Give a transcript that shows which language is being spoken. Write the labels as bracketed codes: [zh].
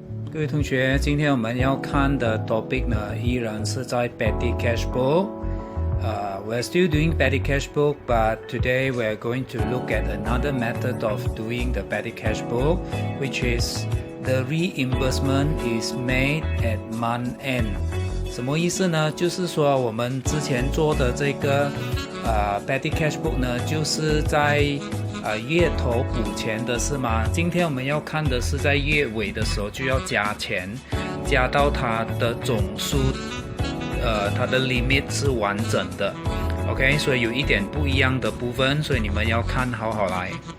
[zh] 各位同学，今天我们要看的 topic 呢，依然是在 petty cash book。 [en] We're still doing petty cash book, but today we're going to look at another method of doing the petty cash book, which is the reimbursement is made at month end。 [zh] 什么意思呢？就是说我们之前做的这个petty cash book 呢，就是在月头补钱的是吗？今天我们要看的是在月尾的时候就要加钱，加到它的总数，它的 limit 是完整的 ，OK， 所以有一点不一样的部分，所以你们要看好来。